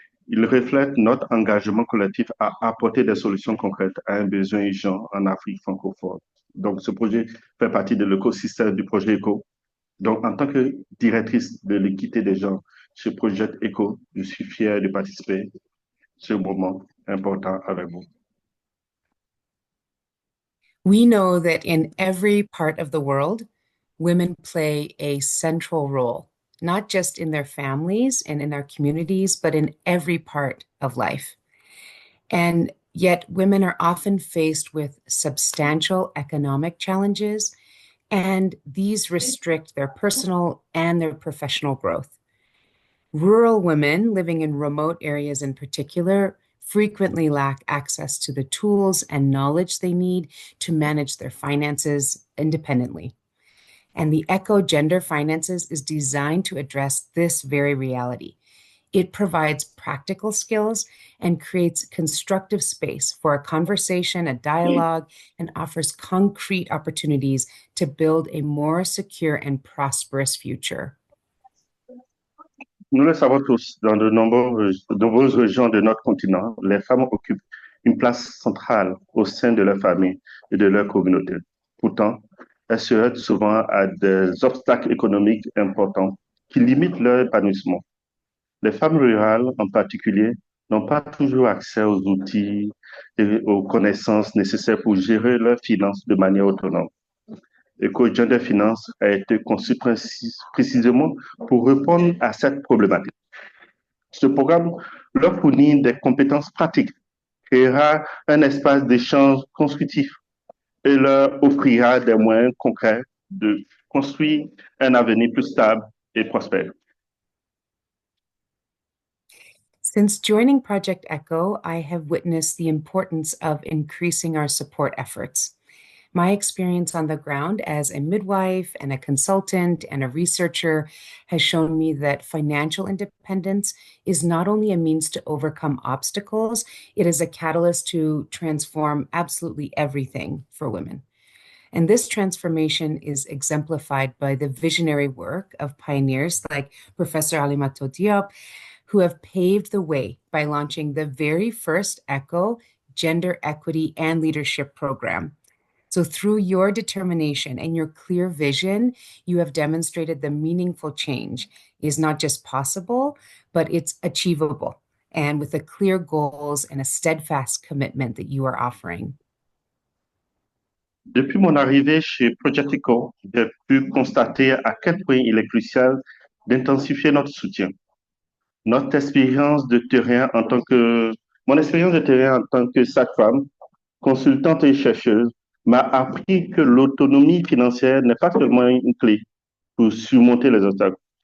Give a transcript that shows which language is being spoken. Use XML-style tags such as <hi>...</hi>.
<fr>Il reflète notre engagement collectif à apporter des solutions concrètes à un besoin urgent en Afrique francophone. Donc, ce projet fait partie de l'écosystème du projet ECO. Donc, en tant que directrice de l'équité des genres chez Projet ECO, je suis fier de participer à ce moment important avec vous.</fr> <en>We know that in every part of the world, women play a central role, not just in their families and in our communities, but in every part of life. And yet women are often faced with substantial economic challenges, and these restrict their personal and their professional growth. Rural women living in remote areas in particular frequently lack access to the tools and knowledge they need to manage their finances independently. And the ECO Gender Finances is designed to address this very reality. It provides practical skills and creates constructive space for a conversation, a dialogue, and offers concrete opportunities to build a more secure and prosperous future.</en> <fr>Nous le savons tous, dans de nombreuses régions de notre continent, les femmes occupent une place centrale au sein de leur famille et de leur communauté. Pourtant, elles se heurtent souvent à des obstacles économiques importants qui limitent leur épanouissement. Les femmes rurales, en particulier, n'ont pas toujours accès aux outils et aux connaissances nécessaires pour gérer leurs finances de manière autonome. EcoGender Finance a été conçu précisément pour répondre à cette problématique. Ce programme leur fournit des compétences pratiques, créera un espace d'échange constructif et leur offrira des moyens concrets de construire un avenir plus stable et prospère.</fr> <en>Since joining Project ECO, I have witnessed the importance of increasing our support efforts. My experience on the ground as a midwife and a consultant and a researcher has shown me that financial independence is not only a means to overcome obstacles, it is a catalyst to transform absolutely everything for women. And this transformation is exemplified by the visionary work of pioneers like Professor Alimato Diop, who have paved the way by launching the very first ECHO Gender Equity and Leadership Program. So through your determination and your clear vision, you have demonstrated the meaningful change is not just possible, but it's achievable, and with the clear goals and a steadfast commitment that you are offering.</en> <fr>Depuis mon arrivée chez Project ECHO, j'ai pu constater à quel point il est crucial d'intensifier notre soutien. Notre expérience de terrain en tant que, Mon expérience de terrain en tant que sage-femme, consultante et chercheuse m'a appris que l'autonomie financière n'est pas seulement une clé pour surmonter les obstacles.</fr>